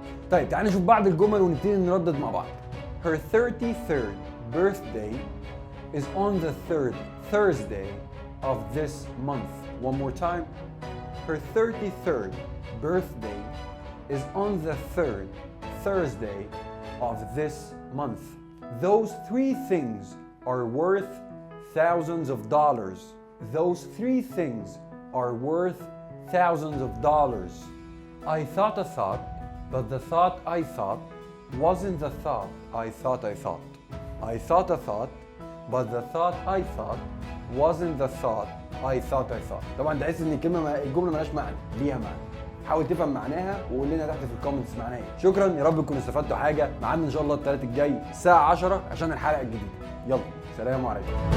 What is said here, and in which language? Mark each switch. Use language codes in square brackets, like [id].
[ar] طيب تعالى نشوف بعض الجمل ونبتدي نردد مع بعض. [en] Her 33rd birthday is on the 3rd Thursday of this month. One more time. Her 33rd birthday is on the 3rd Thursday of this month. Those three things are worth thousands of dollars. Those three things are worth thousands of dollars. I thought a thought, but the thought I thought wasn't the thought I thought I thought. I thought a thought, but the thought I thought wasn't the thought I thought I thought. [ar] طبعا تحس ان الجمله مالهاش معنى، ليها معنى. حاول تفهم معناها وقول لنا تحت في الكومنتس معناها ايه. شكرا، يا رب تكونوا استفدتوا حاجه. ميعادنا ان شاء الله الثلاث الجاي الساعه 10 عشان الحلقه الجديده. يلا سلام عليكم.